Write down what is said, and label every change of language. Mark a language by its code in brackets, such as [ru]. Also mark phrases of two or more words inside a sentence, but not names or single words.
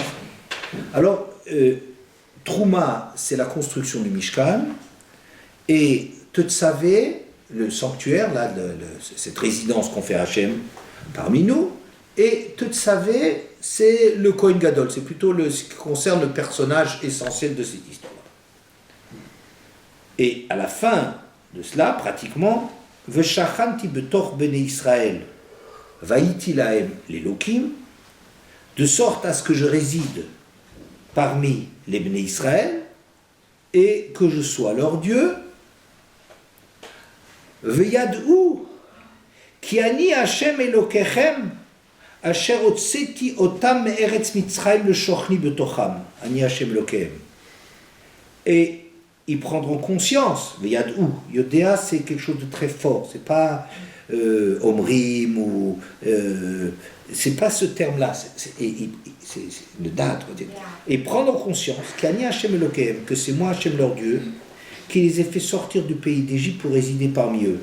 [fr] Alors, Trouma, c'est la construction du Mishkan, et Tetzavé, le sanctuaire, là, cette résidence qu'on fait à Hachem parmi nous, et Tetzavé, c'est le [he] כהן גדול, [fr] c'est plutôt ce qui concerne le personnage essentiel de cette histoire. Et à la fin de cela, pratiquement, [he] ושכנתי בתוך בני ישראל. והייתי להם לאלוקים, [fr] de sorte à ce que je réside parmi les [he] בני ישראל [fr] et que je sois leur Dieu. [he] וידעו כי אני השם אלוקיכם אשר הוצאתי אותם מארץ מצרים לשכני בתוכם. אני השם אלוקיכם. [fr] Et ils prendront conscience. Veyad'u, Yodéa, c'est quelque chose de très fort. C'est pas Omrim ou c'est pas ce terme-là, c'est le date, et prendre conscience qu' [he] אני השם אלוקיהם, [fr] que c'est moi Hashem leur Dieu, qui les ai fait sortir du pays d'Égypte pour résider parmi eux.